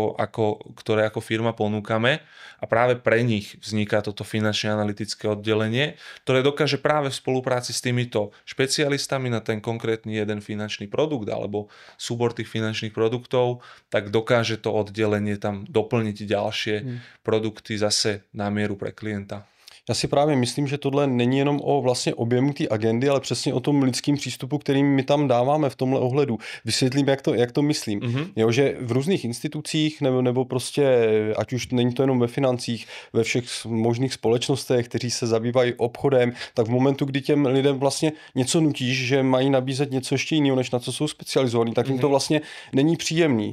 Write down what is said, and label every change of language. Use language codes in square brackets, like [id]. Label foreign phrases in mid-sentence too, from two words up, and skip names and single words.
[sk] ktoré ako firma ponúkame a práve pre nich vzniká toto finančne analytické oddelenie, ktoré dokáže práve v spolupráci s týmito špecialistami na ten konkrétny jeden finančný produkt alebo súbor tých finančných produktov, tak dokáže to oddelenie tam doplniť ďalšie produkty zase na mieru pre klienta. [cs] Já si právě myslím, že tohle není jenom o vlastně objemu té agendy, ale přesně o tom lidském přístupu, který my tam dáváme v tomhle ohledu. Vysvětlím, jak to myslím. Jo, že v různých institucích nebo prostě, ať už není to jenom ve financích, ve všech možných společnostech, kteří se zabývají obchodem, tak v momentu, kdy těm lidem vlastně něco nutíš, že mají nabízet něco ještě jiného, než na co jsou specializovaní, tak jim to vlastně není příjemný.